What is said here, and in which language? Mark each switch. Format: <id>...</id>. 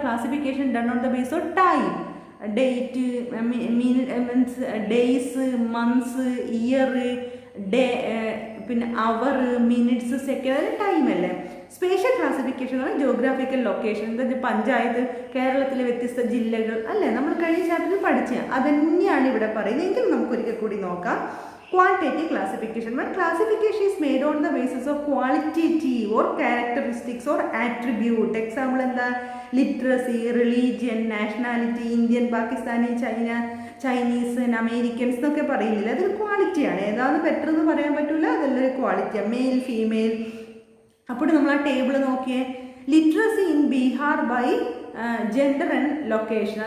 <en>classification done on the base of time, date, means days, months, year, day, പിന്നെ hour, minutes, second,</en> <ml>അതായത് time അല്ലേ. Spatial classification എന്ന് പറഞ്ഞാൽ geographical location. എന്താ? പഞ്ചായത്ത്, കേരളത്തിലെ വ്യത്യസ്ത ജില്ലകൾ അല്ലേ, നമ്മൾ കഴിഞ്ഞ ചാപ്റ്ററിൽ പഠിച്ച അതന്നെയാണ് ഇവിടെ പറയുന്നത്. എങ്കിലും നമുക്കൊരിക്കൽ കൂടി നോക്കാം.</ml> <en>Quantitative classification. When classification is made on the basis of qualitative or characteristics or attribute.</en> <ml>Example എന്താ? Literacy, religion, nationality, Indian, Pakistani, Chinese, Americans എന്നൊക്കെ പറയുന്നില്ല. അതൊരു ക്വാളിറ്റിയാണ്. ഏതാണ് ബെറ്റർ എന്ന് പറയാൻ പറ്റില്ല, അതെല്ലാം ക്വാളിറ്റിയാണ്. Male female. അപ്പോൾ നമ്മൾ ആ ടേബിൾ നോക്കിയേ.</ml> <en>Literacy in Bihar by gender and location.</en>